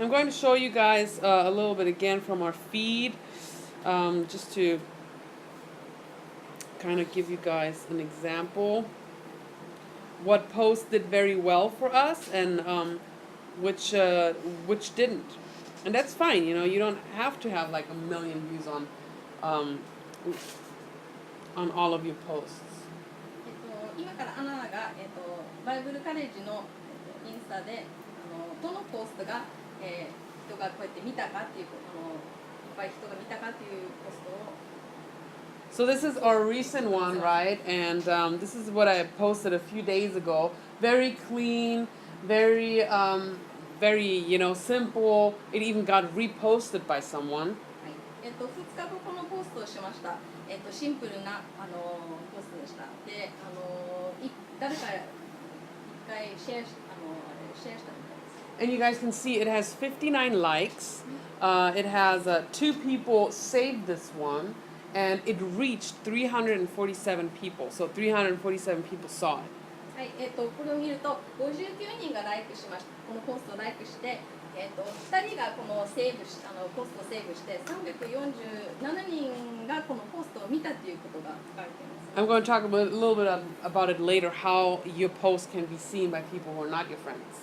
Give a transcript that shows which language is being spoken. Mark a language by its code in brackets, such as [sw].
[en] I'm going to show you guys a little bit again from our feed, just to kind of give you guys an example. What posts did very well for us and which didn't. And that's fine, you know, you don't have to have like 1 million views on all of your posts. [ja] 今からアナが、バイブルカレッジの、インスタでどのポストが、人がこうやって見たかっていういっぱい人が見たかっていうポストを [en] So this is our recent one, right? And this is what I posted a few days ago. Very clean, very, you know, simple. It even got reposted by someone. [ja] 2日後このポストをしました。シンプルなポストでした。で、誰か一回シェアしたみたいです。 [en] And you guys can see it has 59 likes. It has 2 people saved this one. And it reached 347 people. So 347 people saw it. [ja] はい、これを見ると59人がライクしました。このポストをライクして、2人がこのポストをセーブして347人がこのポストを見たということが書かれています。 [en] I'm going to talk a little bit about it later, how your post can be seen by people who are not your friends.